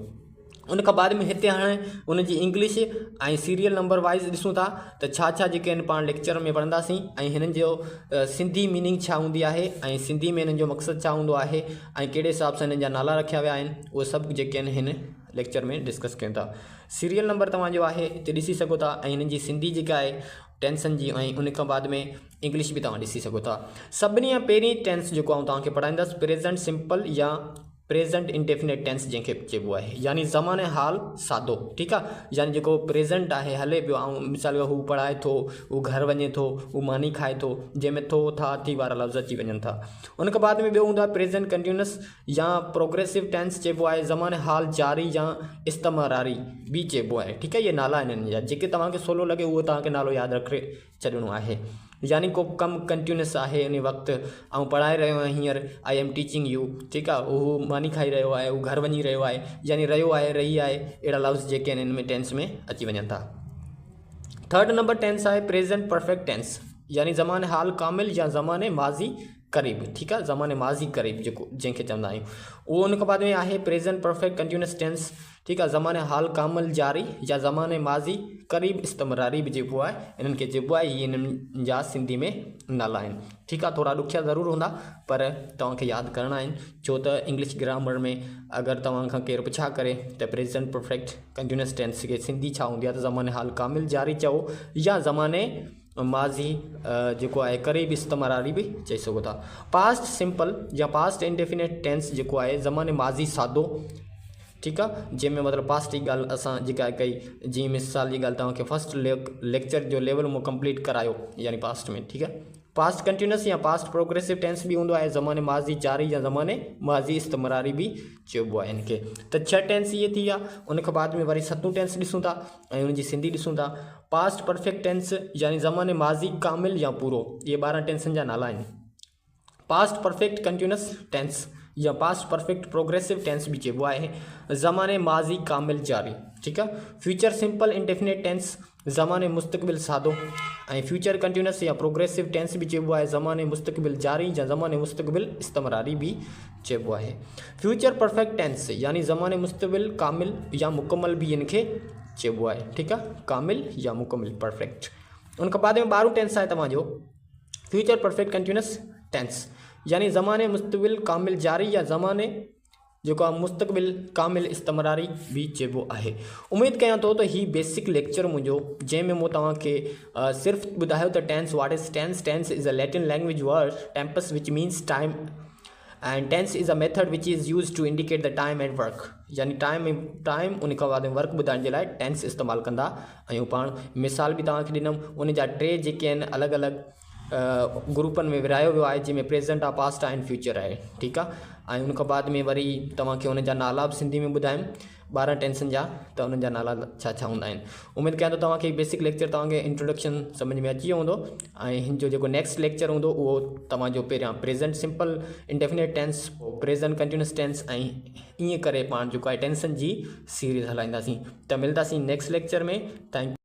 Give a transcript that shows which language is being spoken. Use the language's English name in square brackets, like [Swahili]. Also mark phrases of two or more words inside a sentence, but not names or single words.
[Sindhi] उन खां बाद में हिते हाणे उन जी इंग्लिश ऐं [English] serial number wise [Sindhi] ॾिसूं था त छा जेके आहिनि पाण लेक्चर में पढ़ंदासीं, ऐं हिननि जो सिंधी मीनिंग छा हूंदी आहे, ऐं सिंधी में हिननि जो मक़सदु छा हूंदो आहे, ऐं कहिड़े हिसाब सां हिननि जा नाला रखिया विया आहिनि, उहे सभु जेके आहिनि हिन लेक्चर में डिस्कस कयूं था। [English] serial number [Sindhi] तव्हांजो आहे हिते ॾिसी सघो था, ऐं हिननि जी सिंधी जेका आहे टेंसन जी, ऐं उन खां बाद में इंग्लिश भी तव्हां ॾिसी सघो था। सभिनी खां पहिरीं टेंस जेको आउं तव्हांखे पढ़ाईंदुसि, [English] present simple [Sindhi] या [English] present indefinite tense [Sindhi] जंहिंखे चइबो आहे, यानी ज़माने हाल सादो। ठीकु आहे। यानी जेको प्रेजेंट आहे हले पियो, ऐं मिसाल हू पढ़ाए थो, हू घर वञे थो, हू मानी खाए थो, जंहिंमें थो, था, थी वारा लफ़्ज़ अची वञनि था। उन खां बाद में ॿियो हूंदो आहे [English] present continuous [Sindhi] या [English] progressive tense [Sindhi] चइबो आहे, ज़माने हाल जारी या इस्तमरारी भी चइबो आहे। ठीकु आहे। इहे नाला आहिनि हिननि जा, जेके तव्हांखे सवलो लॻे उहो तव्हांखे नालो यादि रखे छॾिणो आहे। यानी को कमु कंटिन्यूअस आहे उन वक़्तु, ऐं पढ़ाए रहियो आहियां हींअर, [English] I am teaching you. [Sindhi] ठीकु आहे। हू मानी खाई रहियो आहे, हू घर वञी रहियो आहे, यानी रहियो आहे, रही आहे, अहिड़ा लफ़्ज़ जेके आहिनि हिन में टेंस में अची वञनि था। 3rd नंबर टेंस आहे [English] present perfect tense, [Sindhi] यानी ज़माने हाल कामिल या ज़माने माज़ी क़रीब, [Hindi] ठीक है, [Sindhi] ज़माने माज़ी क़रीब जेको जंहिंखे चवंदा आहियूं। उहो उन खां बाद में आहे [English] present perfect continuous tense, [Hindi] ठीक है, [Sindhi] ज़माने हाल कामिल जारी या ज़माने माज़ी क़रीब इस्तमरारी बि जेको आहे इन्हनि खे चइबो आहे। इहे इन्हनि जा सिंधी में नाला आहिनि, ठीक आहे। थोरा ॾुखिया ज़रूरु हूंदा पर तव्हांखे यादि करणा आहिनि, छो त [English] English grammar [Sindhi] में अगरि तव्हां खां केरु पुछा करे त [English] present perfect continuous tense [Sindhi] खे सिंधी छा हूंदी आहे त ज़माने हाल कामिल जारी चओ या ज़माने माज़ी जेको आहे क़रीब इस्तमरारी बि चई सघो था। [English] past simple [Sindhi] या [English] past indefinite tense [Sindhi] जेको आहे ज़माने माज़ी सादो, ठीक आहे, जंहिंमें मतिलबु पास्ट जी ॻाल्हि असां जेका कई, जीअं मिसाल जी ॻाल्हि तव्हांखे [English] first lecture [Sindhi] जो लेवल मूं कंप्लीट करायो यानी पास्ट में, ठीक आहे। [English] past continuous [Sindhi] या [English] past progressive tense [Sindhi] भी हूंदो आहे, ज़माने माज़ी जारी या ज़माने माज़ी इस्तमरारी भी चइबो आहे इनखे। त 6 टेंस ये थी विया। उन खां बाद में वरी 7 टेंस ॾिसूं था ऐं उनजी सिंधी ॾिसूं था। [English] past perfect tense [Sindhi] यानी ज़माने माज़ी कामिल या पूरो, ये 12 टेंसन जा नाला आहिनि। [English] past perfect continuous tense [Sindhi] या [English] past perfect progressive tense [Sindhi] भी चइबो आहे, ज़माने माज़ी कामिल जारी, ठीक आहे। [English] future simple indefinite tense [Sindhi] ज़माने मुस्तक़बिल सादो ऐं [English] future continuous [Sindhi] या [English] progressive tense [Sindhi] भी चइबो आहे, ज़माने मुस्तक़बिल जारी या ज़माने मुस्तक़बिल इस्तमरारी भी चइबो आहे। [English] future perfect tense [Sindhi] यानी ज़माने मुस्तक़बिल कामिल या मुकम्मल भी इनखे चइबो आहे, ठीक आहे, कामिल या मुकम्मल परफेक्ट। उन खां बाद में 12 टेंस आहे तव्हांजो [English] future perfect continuous tense [Sindhi] यानी ज़माने मुस्तक़बिल कामिल जारी या ज़माने जेको आहे मुस्तक़बिल कामिल इस्तमरारी भी चइबो आहे। उम्मीद कयां थो त ही [English] basic lecture [Sindhi] मुंहिंजो जंहिंमें मूं तव्हांखे सिर्फ़ु ॿुधायो त [English] tense what is tense. tense is a Latin language word tempus which means time and tense is a method which is use to indicate the time and work, [Sindhi] यानी टाइम उन खां बाद में वर्क ॿुधाइण जे लाइ टेंस इस्तेमालु कंदा आहियूं पाण। मिसाल बि तव्हांखे ॾिनमि, उन जा 3 जेके आहिनि अलॻि अलॻि ग्रुपनि में विरायो वियो आहे, जंहिंमें प्रेजेंट आहे, पास्ट आहे, फ्यूचर आहे, ठीकु आहे। ऐं उन खां बाद में वरी तव्हांखे उन जा नाला बि सिंधी में ॿुधायमि 12 टेंसन जा, त उन्हनि जा नाला छा छा हूंदा आहिनि। उमेद कयां थो तव्हांखे [English] basic lecture [Sindhi] तव्हांखे इंट्रोडक्शन सम्झ में अची वियो हूंदो ऐं हिन जो जेको [English] next lecture [Sindhi] हूंदो उहो तव्हांजो पहिरियां [English] present simple indefinite tense, present continuous tense [Sindhi] ऐं ईअं करे पाण जेको आहे टेंसन जी सीरीज़ हलाईंदासीं। त मिलंदासीं [English] next lecture [Sindhi] में। थैंक